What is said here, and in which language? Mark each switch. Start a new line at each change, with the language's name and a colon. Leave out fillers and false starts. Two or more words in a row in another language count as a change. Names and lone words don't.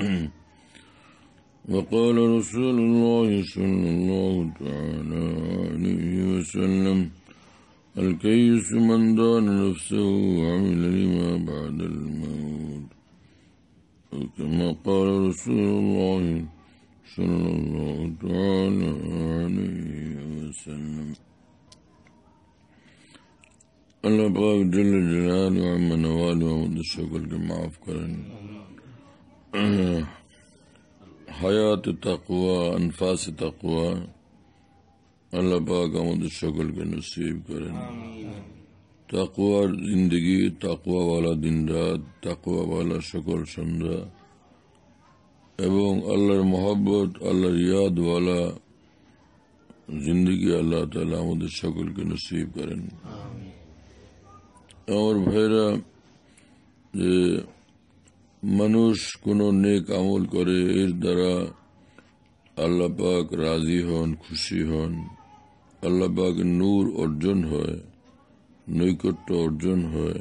Arabic: وقال رسول الله صلى الله تعالى عليه وسلم الكيس من دان نفسه وعمل لما بعد الموت وكما قال رسول الله صلى الله تعالى عليه وسلم।
Urdu: اللہ پاک
Arabic: جل جلالہ عما نوالہ
Urdu: ومد الشکر کے معاف کریں، حیات تقوی انفاس تقوی اللہ پاک عمد الشکر کے نصیب کریں، تقوی زندگی، تقوی والا دن رات, تقوی والا شکر
Bangla: সন্ধ্যা এবং আল্লাহর মহব্বত আল্লাহর ইয়াদ ওয়ালা জিন্দগি আল্লাহ তাআলা আমাদের সকলকে নসিব করেন। আমার ভাইরা, যে মানুষ কোন নেক আমল করে এর দ্বারা আল্লাহ পাক রাজি হন, খুশি হন, আল্লাহ পাকের নূর অর্জন হয়, নৈকট্য অর্জন হয়।